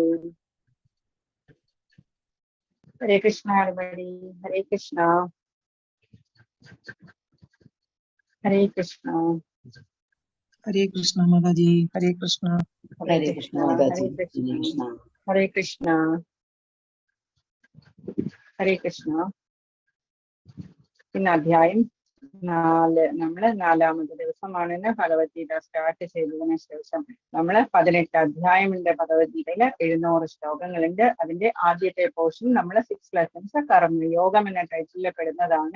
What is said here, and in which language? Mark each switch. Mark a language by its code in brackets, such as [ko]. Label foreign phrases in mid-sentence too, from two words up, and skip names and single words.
[hi] हरे कृष्णा everybody, हरे कृष्णा हरे कृष्णा हरे कृष्णा माताजी, हरे कृष्णा। हरे कृष्णा हरे कृष्णा हरे कृष्णा। [ml] ഇന്ന് അധ്യായം 4 നമ്മള് 4-ാമത്തെ ദിവസമാണെന്ന് ഭഗവത്ഗീത സ്റ്റാർട്ട് ചെയ്തതിനു ശേഷം നമ്മള് 18 അധ്യായമുണ്ട് ഭഗവത്ഗീതയില്, 700 ശ്ലോകങ്ങളുണ്ട്. അതിന്റെ ആദ്യത്തെ പോർഷൻ നമ്മള് 6 ലെസൺസ് കർമ്മയോഗം എന്ന ടൈറ്റിലിൽ പെടുന്നതാണ്.